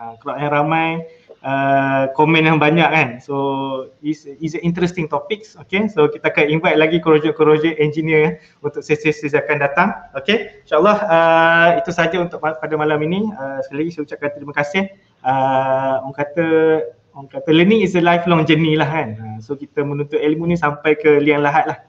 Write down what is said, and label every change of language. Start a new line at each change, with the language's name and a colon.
Malay: Crowd yang ramai, komen yang banyak kan.
English: So is an interesting topics.
Malay: Okay, so kita akan invite lagi corrosion engineer untuk sesi-sesi akan datang. Okay, insyaAllah itu saja untuk pada malam ini. Sekali lagi saya ucapkan terima kasih. Orang kata
English: learning is a lifelong journey
Malay: lah kan. So kita menuntut ilmu ni sampai ke liang lahat lah.